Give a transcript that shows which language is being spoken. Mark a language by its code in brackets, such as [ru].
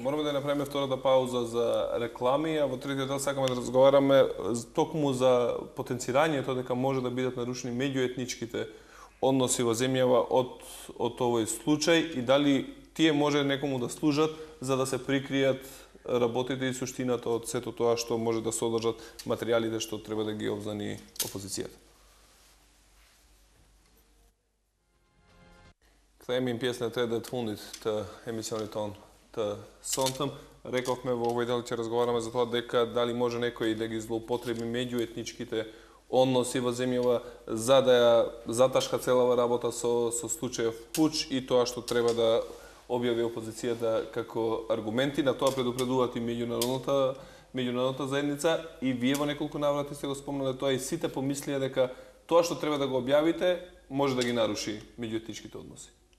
[mk] Мораме да направиме втората пауза за реклами, а во третиот дел сакаме да разговараме токму за потенцирањето дека може да бидат нарушени меѓуетничките односи во земјава од овој случај и дали тие може некому да служат за да се прикријат работите и суштината од сето тоа што може да содржат материјалите што треба да ги обзнани опозицијата. [sq] Kthehem pjesën e tretë të fundit të emisionit ton të sonтëm. [mk] Рековме во овој дел ќе разговараме за тоа дека дали може некој да ги злоупотреби меѓуетничките односи во земјава за да ја заташка целава работа со случајов пуч и тоа што треба да објави опозицијата како аргументи. На тоа предупредуваат и меѓународната заедница и вие во неколку наврати сте го спомнале тоа и сите помислија дека тоа што треба да го објавите може да ги наруши меѓуетничките односи.